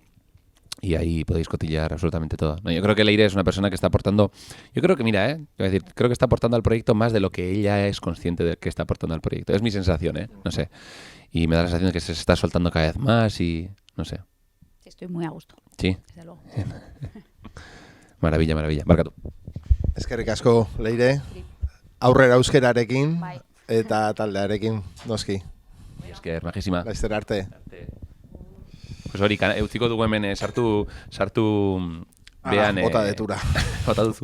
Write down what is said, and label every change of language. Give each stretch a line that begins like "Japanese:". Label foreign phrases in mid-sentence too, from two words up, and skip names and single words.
Spanish: Y ahí podéis cotillear absolutamente todo. No, yo creo que Leire es una persona que está aportando, creo que está aportando al proyecto más de lo que ella es consciente de que está aportando al proyecto. Es mi sensación, no sé. Y me da la sensación de que se está soltando cada vez más y no sé. Sí, estoy muy a gusto. Sí. Desde luego. Maravilla.
Basque: Barkatu. Eskerrik asko, Leire. Aurrera euskerarekin eta taldearekin, noski. Esker, majísima. Laizter arte. Pues hori, utziko dugu hemen sartu behan... Bota detura. Bota duzu.